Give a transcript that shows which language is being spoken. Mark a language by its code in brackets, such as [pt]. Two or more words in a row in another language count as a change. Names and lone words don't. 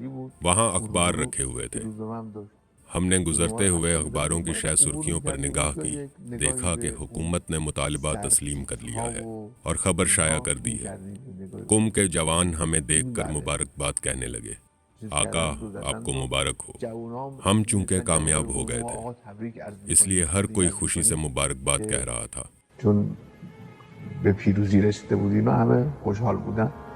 [ur] وہاں اخبار رکھے ہوئے تھے۔ ہم نے گزرتے ہوئے اخباروں کی شہ سرخیوں پر نگاہ کی، دیکھا کہ حکومت نے مطالبہ تسلیم کر لیا ہے اور خبر شائع کر دی ہے۔ قم کے جوان ہمیں دیکھ کر مبارکباد کہنے لگے، آقا آپ کو مبارک ہو۔ ہم چونکہ کامیاب ہو گئے تھے، اس لیے ہر کوئی خوشی سے مبارکباد کہہ رہا تھا۔ [fa] چون به پیروزی رسیده بودیم و همه خوشحال بودن.